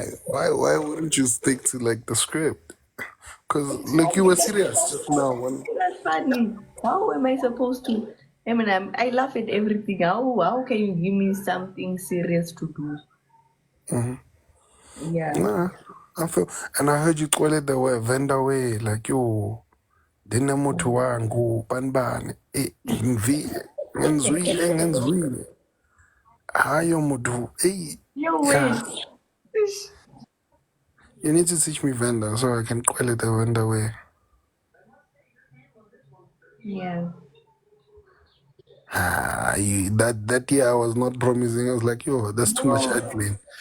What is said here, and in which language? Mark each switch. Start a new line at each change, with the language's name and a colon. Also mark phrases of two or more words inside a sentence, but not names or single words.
English: Why wouldn't you stick to like the script? Because like you were serious just now. When That's funny. How am I supposed to? I mean, I laugh at everything. How can you give me something serious to do? Yeah. nah, I feel, and I heard you call it the way vendor way, like yo. Dina muthu wangu banibani ngenzwile ngenzwile hayo muthu No yeah. way. Ish. You need to teach me vendor so I can call it the vendor way. Yeah. That year I was not promising. I was like, yo, that's too much No. admin.